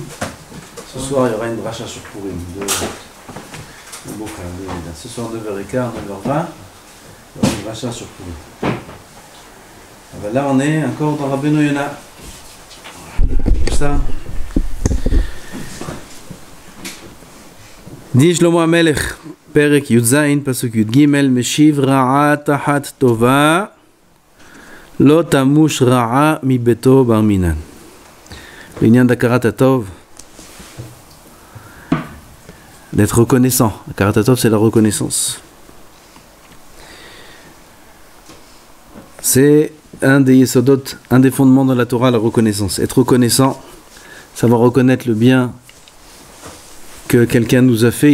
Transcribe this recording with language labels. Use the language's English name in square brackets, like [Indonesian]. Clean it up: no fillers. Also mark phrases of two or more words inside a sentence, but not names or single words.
[French] Ce soir, il y aura une dracha sur Purim. Ce soir, 9h15, 9h20, il y aura une dracha sur Purim. Là, on est encore dans Rabbeinu Yona. Ça. [Hebrew] Dit שלמה המלך, פרק יז, פסוק יג, משיב רעה תחת טובה, לא תמוש רעה מי ביתו בר מינן. [French] L'inyan d' [Hebrew] הכרת הטוב, [French] d'être reconnaissant. [Hebrew] הכרת הטוב, [French] c'est la reconnaissance. C'est un des yesodot, un des fondements de la Torah, la reconnaissance. Être reconnaissant, savoir reconnaître le bien que quelqu'un nous a fait.